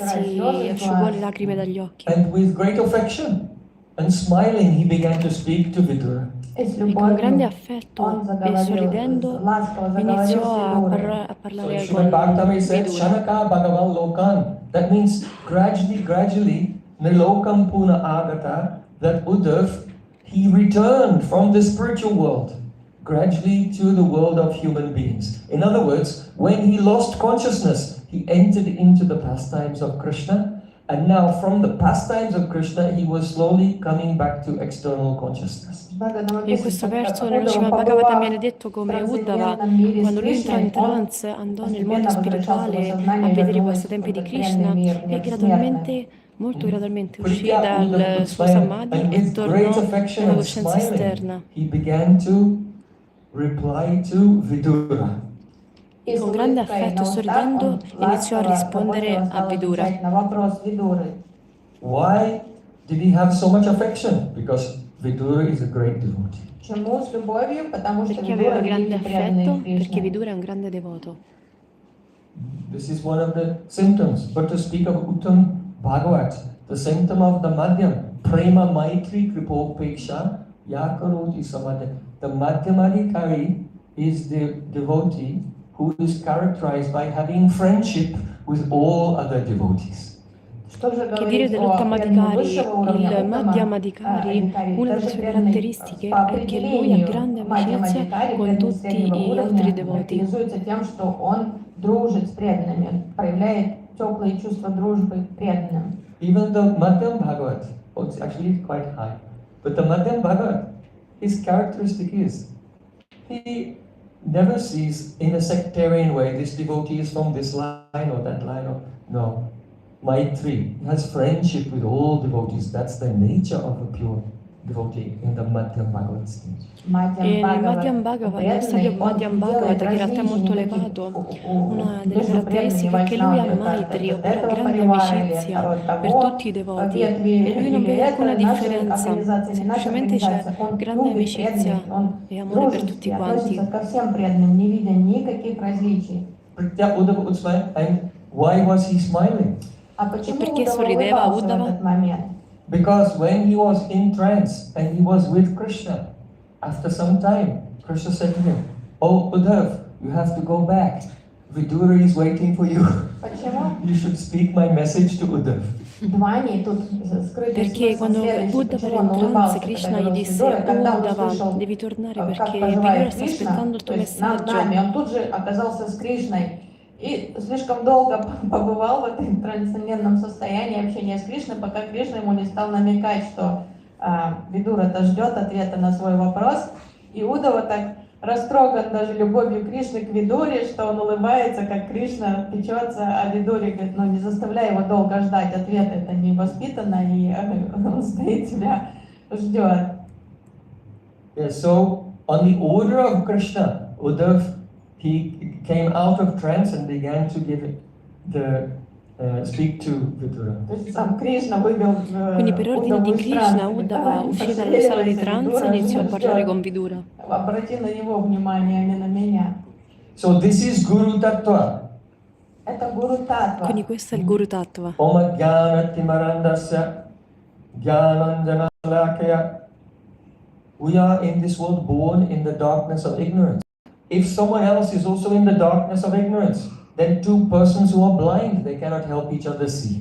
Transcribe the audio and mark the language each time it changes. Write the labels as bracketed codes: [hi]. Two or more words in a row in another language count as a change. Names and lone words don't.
[ru] вытирать [it] si [ru] слезы из [it] asciugò le [ru] глаз. [it] lacrime dagli occhi. [en] And with great affection and smiling, he began to speak to Vidura. [ru] И с [it] E con [ru] любовью [it] grande [ru] он [it] affetto e [ru] заговорил, [it] sorridendo [ru] ласково заговорил [it] iniziò [ru] с [it] a, [ru] Видурой. [it] a [en] So [it] parlare [en] Srimad [it] con [en] Bhagavatam said, [it] Vidura. [sa] Shanaka Bhagavan Lokan. [en] That means gradually, [sa] Nilokam Puna Agata, [en] that Uddhav, he returned from the spiritual world, gradually to the world of human beings. In other words, when he lost consciousness, he entered into the pastimes of Krishna, and now from the pastimes of Krishna, he was slowly coming back to external consciousness. [it] E in questo verso nello Srimad Bhagavatam viene detto come Uddhava, quando lui entrò in trance, andò nel mondo spirituale a vedere i passatempi di Krishna e gradualmente, molto gradualmente uscì dal suo samadhi [en] and [it] e [en] with great [it] tornò [en] affection [it] alla [en] and [it] coscienza [en] smiling, [it] esterna. [en] he began to reply to Vidura. [it] E con grande affetto, sorridendo, iniziò a rispondere a Vidura. [en] Why did he have so much affection? Because Vidura is a great devotee. [ru] Почему с любовью? Потому что [it] Perché [ru] Видура [it] aveva grande [ru] великий преданный [it] affetto, perché [ru] Кришне. [it] Vidura è un grande devoto. [en] This is one of the symptoms. But to speak of Uttam Bhagavat, the symptom of the Madhyam, [sa] Prema Maitri Kripopeksha Yakaroti Samadhi. [en] The Madhyamadikari is the devotee who is characterized by having friendship with all other devotees. [it] Che dire dell'Uttamadikari? Il Madhyamadikari, una delle sue caratteristiche è che lui ha grande amicizia con tutti gli altri devoti. [ru] Характеризуется тем, что он дружит с преданными, он проявляет теплые чувства дружбы к преданным. [en] Even the Madhyam Bhagavat, it's actually quite high, but the Madhyam Bhagavat, his characteristic is, he never sees in a sectarian way, this devotee is from this line or that line, or no. Maitri, he has friendship with all devotees. That's the nature of a pure devotee in the Madhyam Bhagavat stage. [it] E nel Madhyam Bhagavat, nello stadio Madhyam Bhagavat, che in realtà è molto elevato, una delle caratteristiche è che lui ha Maitri, ovvero grande amicizia per tutti i devoti, e lui non vede alcuna differenza, semplicemente c'è grande amicizia e amore per tutti quanti. [ru] Ко всем преданным, не видя никаких различий. [sa] Pritya Uddhava Utsmai, [en] and why was he smiling? [ru] А почему [it] perché [ru] Удава [it] sorrideva [ru] улыбался в [it] Uddhava? [ru] этот момент? [en] Because when he was in trance and he was with Krishna, after some time, Krishna said to him, "Oh Uddhav, you have to go back. Vidura is waiting for you. [ru] Почему? [en] You should speak my message to Uddhav." [ru] Двани тут скрытый [it] Perché [ru] смысл [it] quando [ru] следующий. [it] Uddhava [ru] Почему [it] era [ru] он [it] in trance, [ru] улыбался, [it] Krishna [ru] когда [it] gli [ru] говорил с [it] disse: [ru] Видурой? Когда он [it] Uddhava, [ru] услышал, [it] devi tornare [ru] как [it] perché Vidura [ru] поживает [it] sta [ru] Кришна, [it] aspettando il [ru] то [it] tuo [ru] есть над [it] messaggio. [ru] нами, он тут же оказался с Кришной и слишком долго побывал в этом трансцендентном состоянии общения с Кришной, пока Кришна ему не стал намекать, что Видура-то ждет ответа на свой вопрос. И Удава так растроган даже любовью Кришны к Видуре, что он улыбается, как Кришна печется о Видуре, говорит, ну не заставляй его долго ждать ответа, это невоспитанно, и он стоит тебя ждет. [en] Yeah, so on the order of Krishna, Uddhav, he came out of trance and began to give the speak to Vidura. [ru] То есть сам Кришна вывел [it] Quindi per ordine di Krishna, [ru] удовольствие. [it] Uddhava uscì dallo stato di trance e iniziò a parlare con Vidura. [ru] Обрати на него внимание, а не на меня. [en] So this is Guru Tattva. [ru] Это Гуру Татва. [it] Quindi questo è il Guru Tattva. [sa] Om Jnana Timarandasya Jnanandjana Lakaya. [en] We are in this world born in the darkness of ignorance. If someone else is also in the darkness of ignorance, then two persons who are blind, they cannot help each other see.